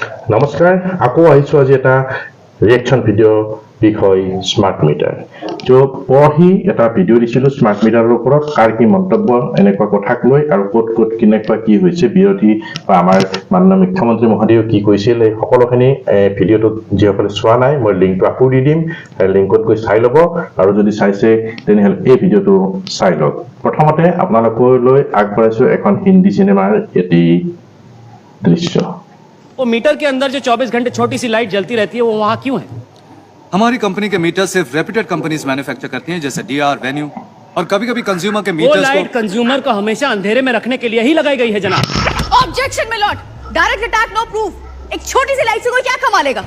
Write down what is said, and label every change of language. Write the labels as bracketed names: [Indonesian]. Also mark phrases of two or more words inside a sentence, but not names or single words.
[Assamese] নমস্কাৰ আকৌ আহিছো আজি এটা [English] reaction video' [Assamese] বিষয় [English] smart meter [Assamese] পৰহি এটা ভিডিঅ' দিছিলো [English] smart meter [Assamese] ওপৰত কাৰ কি মন্তব্য এনেকুৱা কথাক লৈ আৰু ক'ত কেনেকুৱা কি হৈছে বিৰোধী বা আমাৰ মাননীয় মুখ্যমন্ত্ৰী মহোদয়ে কি কৈছিল এই সকলোখিনি ভিডিঅ'টোত যিসকলে চোৱা নাই মই লিংকটো আকৌ দি দিম লিংকত গৈ চাই ল'ব আৰু যদি চাইছে তেনেহ'লে এই ভিডিঅ'টো চাই লওক প্ৰথমতে আপোনালোকলৈ আগবঢ়াইছো এখন হিন্দী চিনেমাৰ এটি দৃশ্য [Hindi] वो मीटर के अंदर जो 24 घंटे छोटी सी लाइट जलती रहती है वो वहाँ क्यों है? हमारी कंपनी के मीटर सिर्फ [English] reputed companies manufacture [Hindi] करती हैं जैसे डीआर वेन्यू और कभी-कभी कंज्यूमर के वो मीटर्स लाइट को कंज्यूमर को हमेशा अंधेरे में रखने के लिए ही लगाई गई है जनाब। [English] Objection milord, direct attack no proof. [Hindi] एक छोटी सी लाइट से कोई क्या कमा लेगा?